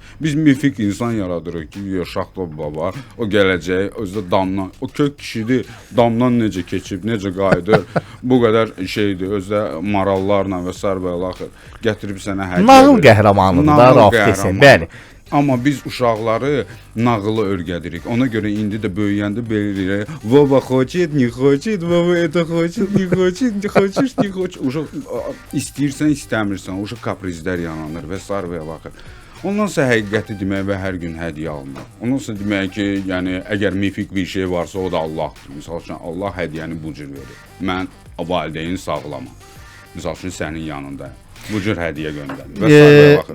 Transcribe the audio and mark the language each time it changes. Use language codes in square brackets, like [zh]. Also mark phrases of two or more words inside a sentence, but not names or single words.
[az] Biz mifik insan yaradırıq ki, Şaxta baba, o gələcək, özü də damdan, o kök kişidir, damdan necə keçib, necə qayıdır, bu qədər şeydir, özü də marallarla və s. gətirib sənə hədiyyə nağıl verir. qəhrəmanıdır da, Rauf desin. Bəli. Amma biz uşaqları nağılı öyrədirik. Ona görə indi də böyüyəndə belə deyir. [ru] Baba хочет, не хочет, baba это хочет, не хочет, не хочешь, не хочешь. [az] Uşaq istəyirsən, istəmirsən, uşaq kaprizlər yaranır və sarıya baxır. Ondan sonra həqiqəti demək və hər gün hədiyyə almaq. Ondan sonra demək ki, yəni əgər mifik bir şey varsa, o da Allahdır. Məsəl üçün Allah hədiyyəni bu cür verir. Mən valideyni sağlamam. Məsəl üçün sənin yanındayım. Bu cür hədiyyə göndərir və sarıya baxır.